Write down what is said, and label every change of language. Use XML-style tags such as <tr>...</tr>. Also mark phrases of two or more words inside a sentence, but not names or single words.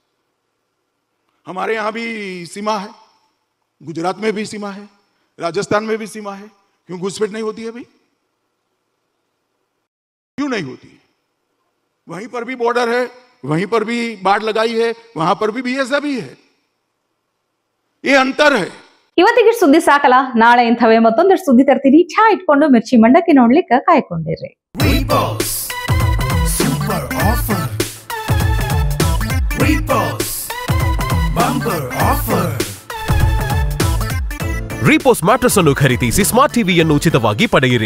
<hi>हमारे यहां भी सीमा है, गुजरात में भी सीमा है, राजस्थान में भी सीमा है। क्यों घुसपैठ नहीं होती है भाई? क्यों नहीं होती है? वहीं पर भी बॉर्डर है, वहीं पर भी बाढ़ लगाई है, वहां पर भी ऐसा भी है। ये अंतर है।</hi> <kn>ಇವತ್ತಿಗೆ ಸುದ್ದಿ ಸಾಕಲ್ಲ, ನಾಳೆ ಇಂಥವೇ ಮತ್ತೊಂದಷ್ಟು ಸುದ್ದಿ ತರ್ತೀನಿ. ಛಾ ಇಟ್ಕೊಂಡು ಮಿರ್ಚಿ ಮಂಡಕ್ಕಿ ನೋಡ್ಲಿಕ್ಕೆ ಕಾಯ್ಕೊಂಡಿರ್ರಿ. ರೀಪೋಸ್ ಮ್ಯಾಟ್ರೆಸ್ ಅನ್ನು ಖರೀದಿಸಿ ಸ್ಮಾರ್ಟ್ ಟಿವಿಯನ್ನು ಉಚಿತವಾಗಿ ಪಡೆಯಿರಿ.</kn>